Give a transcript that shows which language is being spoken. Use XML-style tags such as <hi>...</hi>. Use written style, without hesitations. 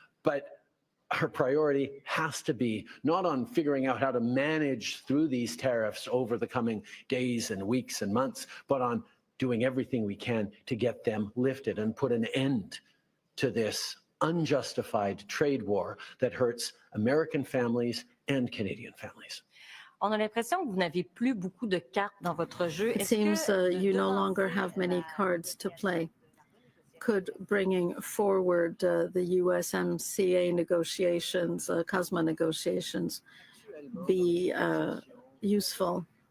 <en>But our priority has to be not on figuring out how to manage through these tariffs over the coming days and weeks and months, but on doing everything we can to get them lifted and put an end to this unjustified trade war that hurts American families and Canadian families.</en> <fr>On a l'impression que vous n'avez plus beaucoup de cartes dans votre jeu.</fr> <en>It seems you no longer have many cards to play. Could bringing forward the USMCA negotiations, COSMA negotiations, be useful?</en>